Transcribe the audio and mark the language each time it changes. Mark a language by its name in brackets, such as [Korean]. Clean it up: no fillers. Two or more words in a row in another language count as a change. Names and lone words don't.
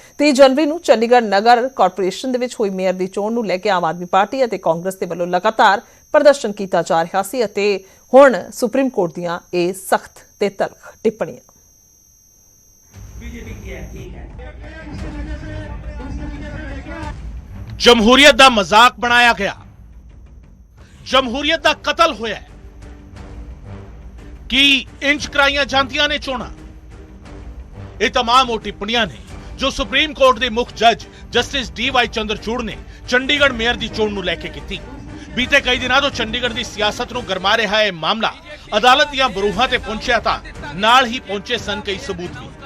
[Punjabi] 30 ਜਨਵਰੀ ਨੂੰ ਚੰਡੀਗੜ੍ਹ ਨਗਰ ਕਾਰਪੋਰੇਸ਼ਨ ਦੇ ਵਿੱਚ ਹੋਈ ਮੇਅਰ ਦੀ ਚੋਣ ਨੂੰ ਲੈ ਕੇ ਆਮ ਆਦਮੀ ਪਾਰਟੀ ਅਤੇ ਕਾਂਗਰਸ ਦੇ ਵੱਲੋਂ ਲਗਾਤਾਰ ਪ੍ਰਦਰਸ਼ਨ ਕੀਤਾ ਜਾ ਰਿਹਾ ਸੀ ਅਤੇ ਹੁਣ ਸੁਪਰੀਮ ਕੋਰਟ ਦੀਆਂ ਇਹ ਸਖਤ ਤੇ ਤਲਖ ਟਿੱਪਣੀਆਂ। [Hindi] जमहूरीयत का मजाक बनाया गया, जमहूरीयत का कतल होया है। [Punjabi] ਕਿ ਇੰਜ ਕਰਾਈਆਂ ਜਾਂਦੀਆਂ ਨੇ ਚੋਣਾਂ। ਇਹ तमाम ਉਹ ਟਿੱਪਣੀਆਂ ਨੇ ਜੋ ਸੁਪਰੀਮ ਕੋਰਟ ਦੇ ਮੁੱਖ ਜੱਜ ਜਸਟਿਸ ਡੀ.ਵਾਈ. ਚੰਦਰਚੂੜ ਨੇ ਚੰਡੀਗੜ੍ਹ ਮੇਅਰ ਦੀ ਚੋਣ ਨੂੰ ਲੈ ਕੇ ਕੀਤੀ। ਬੀਤੇ ਕਈ ਦਿਨਾਂ ਤੋਂ ਚੰਡੀਗੜ੍ਹ ਦੀ ਸਿਆਸਤ ਨੂੰ ਗਰਮਾ ਰਿਹਾ ਇਹ ਮਾਮਲਾ ਅਦਾਲਤ ਦੀਆਂ ਬਰੂਹਾਂ ਤੇ ਪਹੁੰਚਿਆ ਤਾਂ ਨਾਲ ਹੀ ਪਹੁੰਚੇ ਸਨ ਕਈ ਸਬੂਤ ਵੀ।